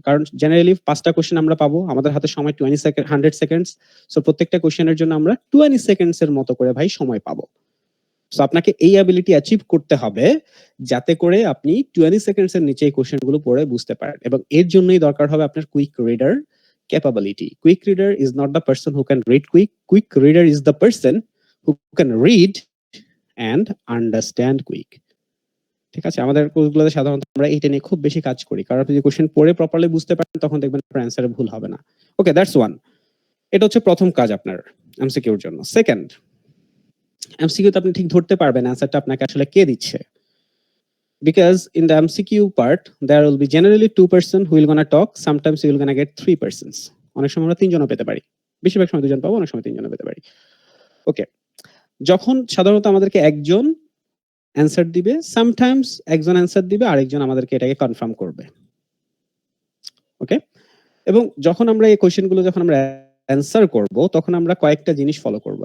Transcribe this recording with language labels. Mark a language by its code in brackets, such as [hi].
[bn] কারণ জেনারেলি 5টা কোশ্চেন আমরা পাবো, আমাদের হাতে সময় 100 সেকেন্ডস। সো প্রত্যেকটা কোশ্চেনের জন্য আমরা 20 সেকেন্ডস এর মতো করে ভাই সময় পাবো। সো আপনাকে এই অ্যাবিলিটি অ্যাচিভ করতে হবে যাতে করে আপনি 20 সেকেন্ডস এর নিচে এই কোশ্চেনগুলো পড়ে বুঝতে পারেন, এবং এর জন্যই দরকার হবে আপনার quick reader capability. [en] Quick reader is not the person who can read quick. Quick reader is the person who can read and understand quick. [bn] ঠিক আছে, আমাদের কোর্সগুলোতে সাধারণত আমরা এইটা নিয়ে খুব বেশি কাজ করি, কারণ আপনি যদি কোশ্চেন পড়ে প্রপারলি বুঝতে পারেন, তখন দেখবেন আপনার অ্যান্সারে ভুল হবে না। [en] Okay, that's one. [bn] এটা হচ্ছে প্রথম কাজ আপনার এমসিকিউর জন্য। সেকেন্ড, এমসিকিউতে আপনি ঠিক ধরতে পারবেন অ্যান্সারটা আপনাকে আসলে কে দিচ্ছে। [en] Because in the MCQ part, there will be generally 2 person who will gonna talk. Sometimes you will gonna get 3 persons. [bn] অনেক সময় আমরা 3 জনও পেতে পারি, বেশিরভাগ সময় 2 জন পাবো, অনেক সময় 3 জনও পেতে পারি। ওকে, যখন সাধারণত আমাদেরকে একজন অ্যান্সার দিবে, সামটাইমস একজন অ্যান্সার দিবে, আরেকজন আমাদেরকে এটাকে কনফার্ম করবে। ওকে, এবং যখন আমরা এই কোশ্চেনগুলো যখন আমরা অ্যান্সার করব, তখন আমরা কয়েকটা জিনিস ফলো করব।